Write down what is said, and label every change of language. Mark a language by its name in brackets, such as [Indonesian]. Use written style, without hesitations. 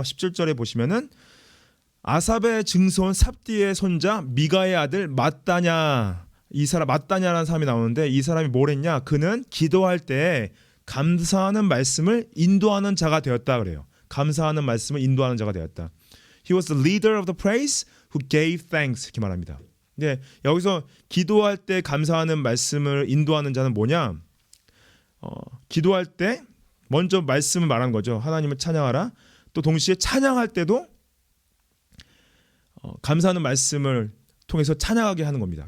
[Korean] 17절에 보시면은 아삽의 증손 삽디의 손자 미가의 아들 matthania matthania라는 사람이 나오는데 이 사람이 뭘 했냐? 그는 기도할 때 감사하는 말씀을 인도하는 자가 되었다 그래요. 감사하는 말씀을 인도하는 자가 되었다. [English] He was the leader of the praise who gave thanks [Korean] 이렇게 말합니다. 근데 여기서 기도할 때 감사하는 말씀을 인도하는 자는 뭐냐? 기도할 때 먼저 말씀을 말한 거죠. 하나님을 찬양하라. 또 동시에 찬양할 때도 감사하는 말씀을 통해서 찬양하게 하는 겁니다.